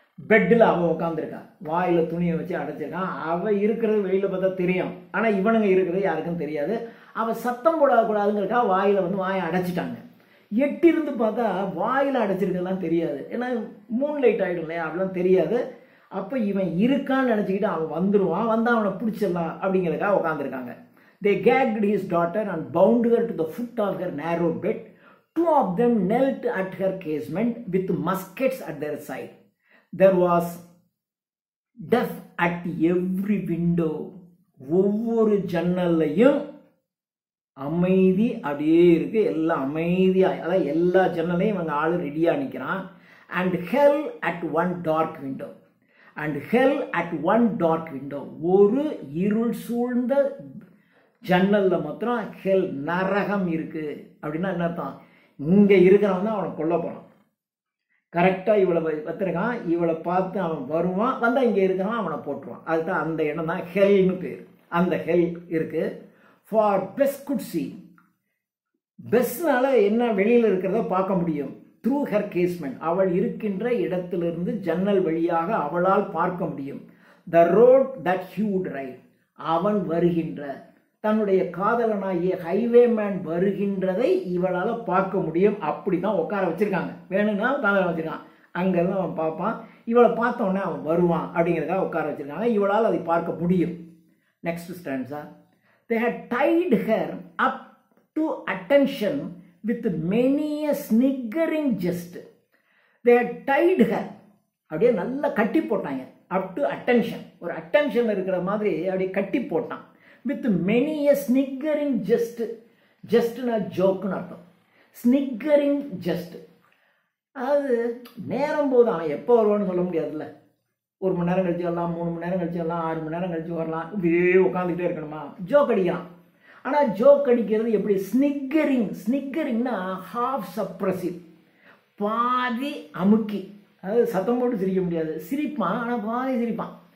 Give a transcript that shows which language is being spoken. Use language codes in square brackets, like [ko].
[ta] பெட்டில் அவன் உட்காந்துருக்கான், வாயில் துணியை வச்சு அடைச்சிருக்கான். அவன் இருக்கிறது வெளியில் பார்த்தா தெரியும், ஆனால் இவனுங்க இருக்கிறது யாருக்கும் தெரியாது. அவன் சத்தம் போடக்கூடாதுங்கிறக்கா வாயில் வந்து வாயை அடைச்சிட்டாங்க. எட்டிருந்து பார்த்தா வாயில் அடைச்சிருக்கலாம் தெரியாது, ஏன்னா மூன் லைட் ஆகிடும் இல்லையா, அப்படிலாம் தெரியாது. அப்போ இவன் இருக்கான்னு நினச்சிக்கிட்டு அவன் வந்துடுவான், வந்து அவனை பிடிச்சிடலாம் அப்படிங்கிறதுக்காக உட்காந்துருக்காங்க. [en] They gagged his daughter and bound her to the foot of her narrow bed. 2 of them knelt at her casement with muskets at their side. There was death at every window. [ta] ஒவ்வொரு ஜன்னல்லையும் அமைதி அப்படியே இருக்கு, எல்லாம் அமைதியாக, அதாவது எல்லா ஜன்னலையும் இவங்க ஆளு ரெடியாக நிற்கிறான். [en] and hell at one dark window, [ta] and Hell at one dark window, ஒரு இருள் சூழ்ந்த ஜன்னல்ல மாத்திரம் ஹெல், நரகம் இருக்கு. அப்படின்னா என்ன அர்த்தம்? இங்கே இருக்கிறவன் தான் அவனை கொல்ல போகிறான். கரெக்டாக இவளை வச்சிருக்கான், இவளை பார்த்து அவன் வருவான், வந்தால் இங்கே இருக்கிறான் அவனை போட்டுருவான். அதுதான் அந்த இடம் தான் ஹெல்னு பேர். அந்த ஹெல் இருக்கு. [en] for Bess could see, [ta] பெஸ்னால என்ன வெளியில் இருக்கிறத பார்க்க முடியும். [en] through her casement, [ta] அவள் இருக்கின்ற இடத்திலிருந்து ஜன்னல் வழியாக அவளால் பார்க்க முடியும். [en] the road that he would ride, [ta] அவன் வருகின்ற, தன்னுடைய காதலனாகிய ஹைவேமேன் வருகின்றதை இவளால் பார்க்க முடியும். அப்படி தான் உட்கார வச்சிருக்காங்க. வேணும்னா காதலன் வச்சிருக்கான், அங்கேருந்து அவன் பார்ப்பான், இவளை பார்த்தோன்னே அவன் வருவான் அப்படிங்கிறதுக்காக உட்கார வச்சிருக்காங்க. இவளால் அதை பார்க்க முடியும். Next stanza, [en] they had tied her up to attention with many a sniggering jest. They had tied her, [ta] அப்படியே நல்லா கட்டி போட்டாங்க. [en] up to attention, [ta] ஒரு அட்டென்ஷன் இருக்கிற மாதிரி அப்படியே கட்டி போட்டான். [en] with many a sniggering jest, [ta] jestனா ஜோக்குன்னு அர்த்தம். [en] sniggering jest, [ta] அது நேரம் போது அவன் எப்போ வருவான்னு சொல்ல முடியாதுல்ல. 1 மணி நேரம் கழிச்சு வரலாம், 3 மணி நேரம் கழிச்சு வரலாம், 6 மணி நேரம் கழிச்சு வரலாம், இப்படியே உட்காந்துக்கிட்டே இருக்கணுமா? ஜோக் அடிக்கிறான். ஆனால் ஜோக் அடிக்கிறது எப்படி? ஸ்னிக்கரிங். ஸ்னிக்கரிங்னா [en] half suppressive, [ta] பாதி அமுக்கி, அதாவது சத்தம் போட்டு சிரிக்க முடியாது, சிரிப்பான் ஆனால் பாதி சிரிப்பான்.